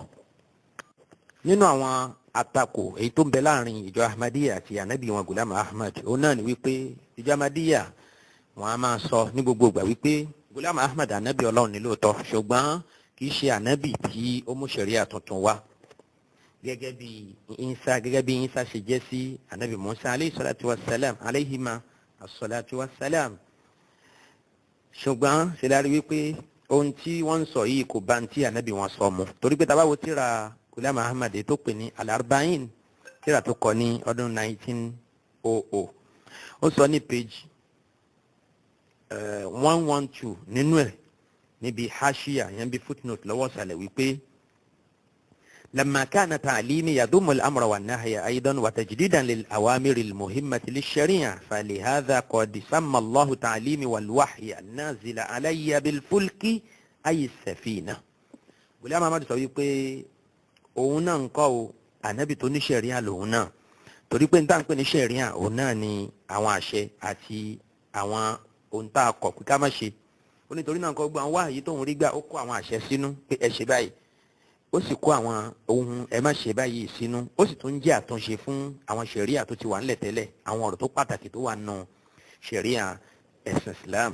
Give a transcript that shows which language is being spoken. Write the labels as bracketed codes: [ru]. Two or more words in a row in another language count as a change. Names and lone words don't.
[yo] nínú àwọn àtakò èyí tó ń bẹ láàrin ìjọ Ahmadiyya àti ànábì wọn Ghulam Ahmad òun náà ni wípé ìjọ Ahmadiyya wọn a máa sọ ní gbogbo ìgbà wípé Ghulam Ahmad ànábì Ọlọ́run ní lóòótọ́ ṣùgbọ́n kì í ṣe ànábì tí ó mú ṣẹ̀ríà tuntun wá gẹ́gẹ́ bí Ìsá ṣe jẹ́ sí ànábì Musa [ar] عليه الصلاة والسلام عليهما الصلاة والسلام [yo] alayhima as-salatu wa salam ṣùgbọ́n ṣe lárí wípé ohun tí wọ́n ń sọ yìí kò bá ń tí ànábì wọn sọ mu torí pé tabawo tíra Ghulam Ahmad tó pè ní al-arba'in tíra tó kọ ní ọdún 1900 ó sọ ní page 112 nínú ẹ̀ níbi hashiya yẹn bí footnote lọ́wọ́ sàlẹ̀ wípé [ar] لما كان تعليمي يضم الأمر والنهي أيضا وتجديدا للأوامر المهمة للشريعة فلهذا قد سمى الله تعليمي والوحي النازل علي بالفلك أي السفينة. [yo] Ghulam Ahmad sọ wípé òun náà ń kọ́ o ànábì tó ní ṣẹ̀ríà lòun náà torí pé níta ń pè ní ṣẹ̀ríà òun náà ni àwọn àṣẹ àti àwọn ohun tá a kọ̀ pé ká má ṣe ó nítorí náà kọ́ gbọ́ àwọn wáyé tóun rí gbà ó kó àwọn àṣẹ sínú pé ẹ ṣe báyìí ó sì kó àwọn ohun ẹ má ṣe báyìí sínú ó sì tún jẹ́ àtúnṣe fún àwọn ṣẹ̀ríà tó ti wà ńlẹ̀ tẹ́lẹ̀ àwọn ọ̀rọ̀ tó pàtàkì tó wà nù ṣẹ̀ríà ẹ̀sìn Islam.